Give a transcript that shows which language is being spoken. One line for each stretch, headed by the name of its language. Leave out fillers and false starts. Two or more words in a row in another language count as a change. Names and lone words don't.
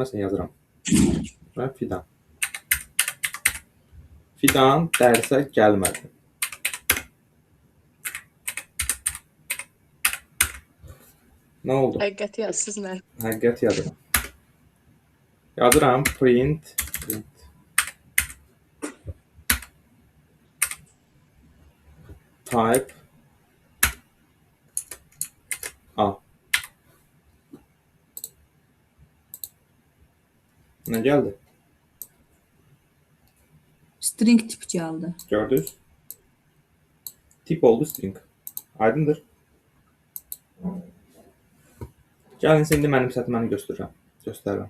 Azerbaijani: Məsələn, yazıram. Və fidan. Fidan dərsə gəlmədi. Nə oldu? Həqiqəti yazsız nə? Həqiqət yazıram. Yazıram
English: print type
Azerbaijani: A. Nə gəldi? String tip gəldi. Gördünüz? Tip oldu string. Aydındır. Gəlin, indi mənimsətməni göstərirəm.